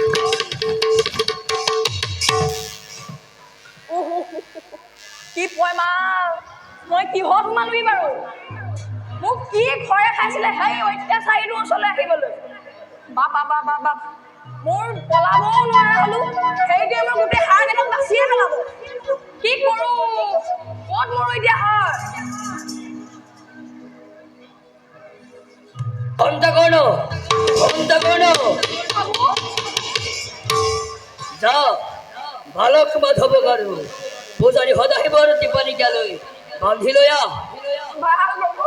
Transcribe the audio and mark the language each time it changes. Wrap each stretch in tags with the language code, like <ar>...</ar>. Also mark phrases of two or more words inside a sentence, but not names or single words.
<as>কি পয় মা মই কিহত সোমালোহি বাৰু মোক কি খৰে খাইছিলে সেই অত্যাচাৰীটোৰ ওচৰলৈ আহিবলৈ বাপ বাপ বাপ বাপ মোৰ পলাবও নোৱাৰা হ'লো সেইটোৱে মই গোটেই হাড়কেইডাল বাচিয়ে পেলাব কি কৰোঁ ক'ত মৰো এতিয়া হয় ঘন্টা গণ যা আলোক মাধব গাৰু পূজাৰী সদায় বৰতি পানী গেলৈ বান্ধি লৈ আহ ভাল বাবু</as>